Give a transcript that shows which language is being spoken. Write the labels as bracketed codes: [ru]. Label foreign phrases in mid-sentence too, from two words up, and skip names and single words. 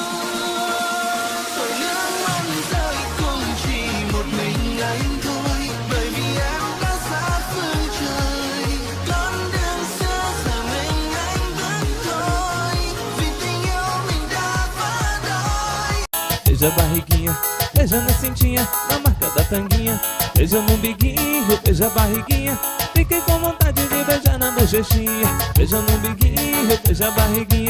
[vi] Rồi nước mắt rơi cũng chỉ một mình anh thôi, bởi vì em đã xa phương trời. Con đường xưa giờ mình anh bước thôi, vì tình yêu mình đã vỡ đôi. [pt] Beija a barriguinha, beija na cintinha, na marca da tanguinha. Beija no biguinho, beija a barriguinha. Fiquei com vontade de beijar na bochechinha. Beija no biguinho, beija a barriguinha.